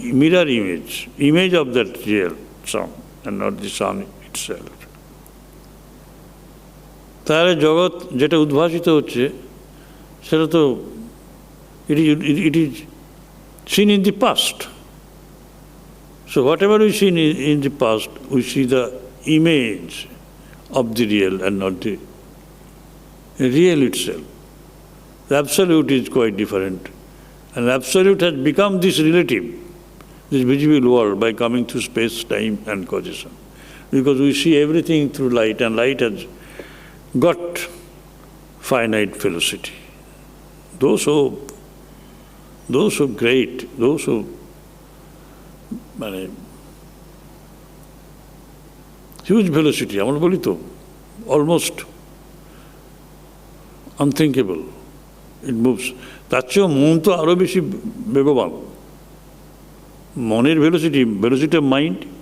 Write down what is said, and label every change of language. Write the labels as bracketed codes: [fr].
[en] Mirror image, image of that real sun and not the sun itself. [bn] তাহলে জগৎ যেটা উদ্ভাসিত হচ্ছে সেটা তো [en] it is seen in the past. So whatever we see in the past, we see the image of the real and not the real itself. The absolute is quite different. And absolute has become this relative, this visible world, by coming through space, time and causation. Because we see everything through light, and light has got finite velocity. Those who great, those who [bn] মানে [en] huge velocity, [bn] আমরা বলি তো [en] Almost unthinkable, it moves. [bn] তার চেয়েও মন তো আরও বেশি বেগবান। মনের [en] velocity of mind